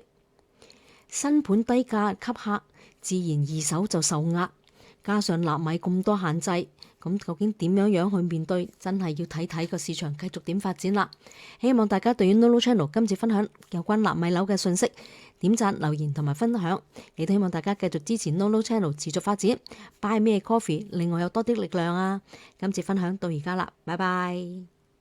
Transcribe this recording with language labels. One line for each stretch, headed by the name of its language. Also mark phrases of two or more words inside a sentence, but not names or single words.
Cantonese: 新盤低價吸客，自然二手就受壓，加上納米咁多限制，咁究竟點樣去面對？真係要睇睇個市場繼續點發展啦。希望大家對於 Nolo Channel 今次分享有關納米樓嘅信息，點讚、留言同埋分享，亦都希望大家繼續支持 Nolo Channel 持續發展。
English: Buy me a coffee，
Cantonese: 令我有多啲力量啊！今次分享到而家啦，拜拜。